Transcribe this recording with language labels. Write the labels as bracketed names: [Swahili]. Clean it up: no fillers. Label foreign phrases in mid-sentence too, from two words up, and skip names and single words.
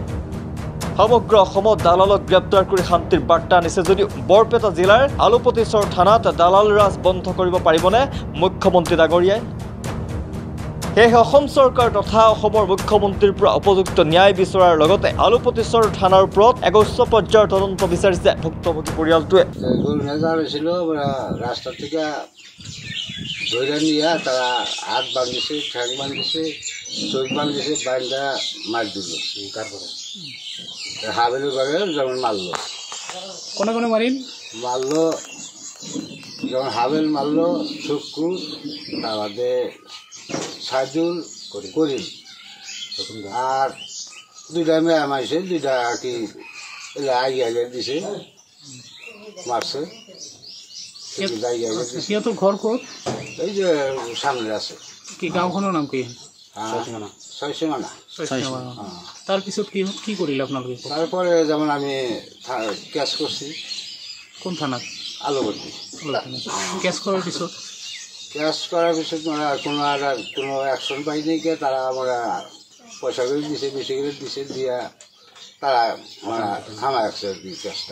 [Assamese] সমগ্ৰ অসমত দালালক গ্ৰেপ্তাৰ কৰি শান্তিৰ বাৰ্তা আনিছে যদিও বৰপেটা জিলাৰ আলুপতিচৰ থানাত দালাল ৰাজ বন্ধ কৰিব পাৰিবনে মুখ্যমন্ত্ৰী ডাঙৰীয়াই? সেয়েহে অসম চৰকাৰ তথা অসমৰ মুখ্যমন্ত্ৰীৰ পৰা উপযুক্ত ন্যায় বিচৰাৰ লগতে আলুপতিচৰ থানাৰ ওপৰত এক উচ্চ পৰ্যায়ৰ তদন্ত বিচাৰিছে ভুক্তভোগী পৰিয়ালটোৱে। [Bangla] রাস্তা থেকে ধরে নিয়ে তারা হাত বাঁধিছে, ঠ্যাং বাঁধিছে, চোখ বাঁধিছে, বান্ধা মার দিল। তারপরে হাবেলের ঘরে যেমন মারলো। [Assamese] কোনে কোনে মারিল? [Bangla] মারলো যেমন হাবেল মারলো, শুক্কুর, তারপরে সাইদুল, করিম, আর 2টা মেয়ে মারছে, 2টা আর কি আগে দিছে, মারছে। [Assamese] সিহঁতৰ ঘৰ ক'ত? [Bangla] এই যে সামনে আছে। [Assamese] কি গাঁওখনৰ নাম কি? [Bangla] 6 সীমানা। [Assamese] তাৰপিছত কি কৰিলে আপোনালোকে? [Bangla] তারপরে যেমন আমি কেস করছি। [Assamese] কোন থানাত? [Bangla] আলুপতি। [Assamese] কেস করার পিছত? [Bangla] কেস করার পিছত মানে কোনো অ্যাকশন পাইনি কে, তারা আমরা পয়সা করে দিছে, বেশি করে দিছে, দিয়া তারা মানে থামা রাখছে আর কি কেসটা।